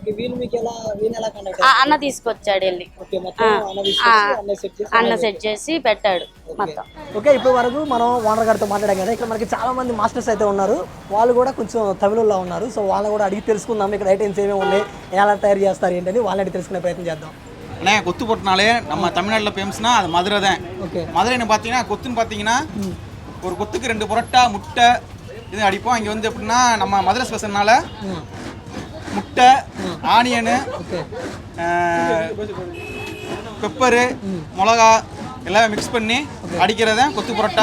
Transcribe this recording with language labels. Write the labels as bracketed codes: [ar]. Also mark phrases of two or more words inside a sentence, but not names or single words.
[te] అన్న తీసుకొచ్చాడు వెళ్ళి, అన్న సెట్ చేసి పెట్టాడు మొత్తం. ఓకే, ఇప్పటి వరకు మనం ఓనర్ గారితో మాట్లాడాం కదా. ఇక్కడ మనకి చాలా మంది మాస్టర్స్ అయితే ఉన్నారు. వాళ్ళు కూడా కొంచెం తమిళలో ఉన్నారు. సో వాళ్ళని కూడా అడిగి తెలుసుకుందాం ఇక్కడ ఐటమ్స్ ఏమేమి ఉన్నాయి, ఎలా తయారు చేస్తారు ఏంటని వాళ్ళని తెలుసుకునే ప్రయత్నం చేద్దాம். [ta] அண்ணே கொத்து போட்டனாலே நம்ம தமிழ்நாட்டில் ஃபேமஸ்னா அது மதுரை தான். மதுரைன்னு பார்த்தீங்கன்னா கொத்துன்னு பார்த்தீங்கன்னா ஒரு கொத்துக்கு 2 பரோட்டா, முட்டை இது அடிப்போம். இங்கே வந்து எப்படின்னா நம்ம மதுரை ஸ்பெஷல்னால முட்டை, ஆனியனு, பெப்பரு, மிளகா எல்லாமே மிக்ஸ் பண்ணி அடிக்கிறது கொத்து பரோட்டா.